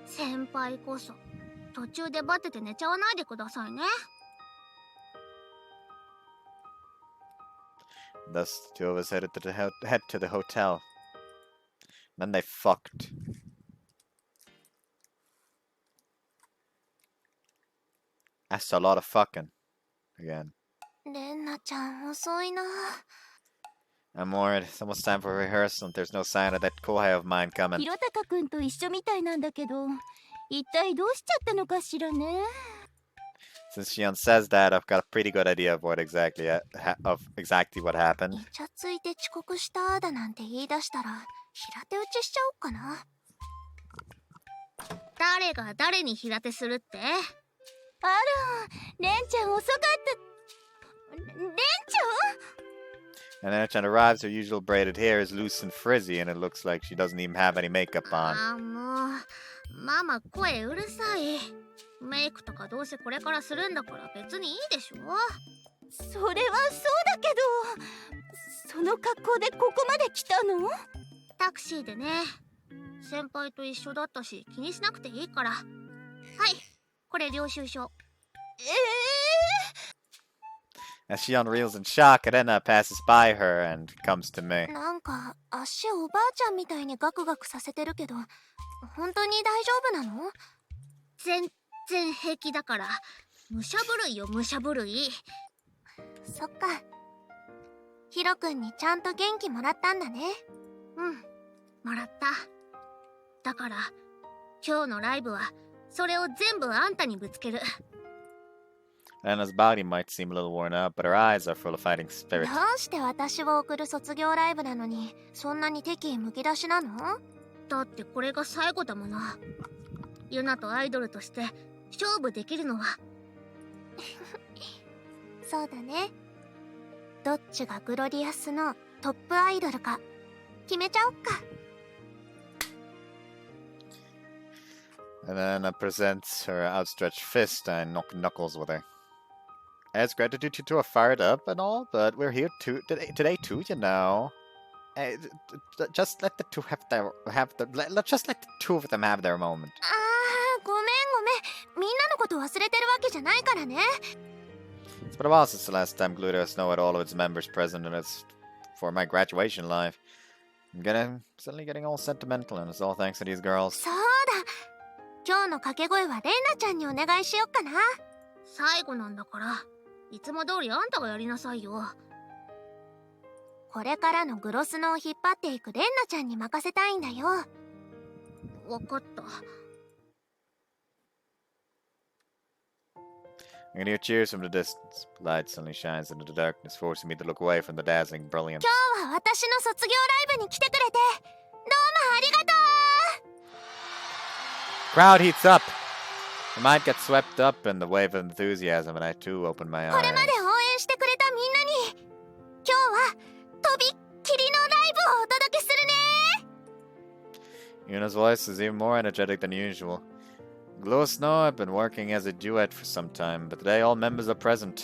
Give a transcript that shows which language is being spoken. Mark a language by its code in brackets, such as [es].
[ja] 先輩こそ途中でバテて寝ちゃわないでくださいね。 [en] Thus, the two of us head to the hotel. Then they fucked. That's a lot of fucking. Again. [ja] レンナちゃん遅いな。 [en] I'm worried. It's almost time for rehearsal and there's no sign of that kohai of mine coming. [ja] ひろたかくんと一緒みたいなんだけど、一体どうしちゃったのかしらね。 [en] Since Shion says that, I've got a pretty good idea of what exactly what happened. [ja] イチャついて遅刻しただなんて言い出したら平手打ちしちゃおうかな。誰が誰に平手するって？あら、レンちゃん遅かった。レンちゃん？ [en] And then Echan arrives, her usual braided hair is loose and frizzy, and it looks like she doesn't even have any makeup on. [ja] ああもう、ママ声うるさい。メイクとかどうせこれからするんだから別にいいでしょ。それはそうだけど、その格好でここまで来たの？タクシーでね。先輩と一緒だったし気にしなくていいから。はい、これ領収書。 [en] As Shion reels in shock, Renna passes by her and comes to me. [ja] なんか足おばあちゃんみたいにガクガクさせてるけど本当に大丈夫なの？全然平気だから。武者震いよ武者震い。そっか。ヒロ君にちゃんと元気もらったんだね。うん、もらった。だから今日のライブはそれを全部あんたにぶつける。 [en] Renna's body might seem a little worn out, but her eyes are full of fighting spirit. [ja] どうして私を送る卒業ライブなのにそんなに敵意むき出しなの？だってこれが最後だもの。ユナとアイドルとして勝負できるのは。そうだね。どっちがグロリアスのトップアイドルか決めちゃおっか。 [en] And then presents her outstretched fist and knock knuckles with her. As gratitude, you two are fired up and all, but we're here today too, you know. Just let the two just let the two of them have their moment. [ja] あー、ごめん。みんなのこと忘れてるわけじゃないからね。 [en] It's been a while since the last time Glue let us know had all of its members present, and it's for my graduation live. I'm suddenly getting all sentimental, and it's all thanks to these girls. [ja] そうだ。今日の掛け声はレンナちゃんにお願いしよっかな。最後なんだからいつも通りあんたがやりなさいよ。これからのグロスノを引っ張っていくレンナちゃんに任せたいんだよ。わかった。 [en] I can hear cheers from the distance. Light suddenly shines into the darkness, forcing me to look away from the dazzling brilliance. [ja] 今日は私の卒業ライブに来てくれてどうもありがとう。 [en] Crowd heats up. I might get swept up in the wave of enthusiasm, and I too open my [ja] これ [en] eyes. [ja] まで応援してくれたみんなに今日はとびっきりのライブをお届けするね。 [en] Yuna's voice is even more energetic than usual. Glow Snow have been working as a duet for some time, but today all members are present.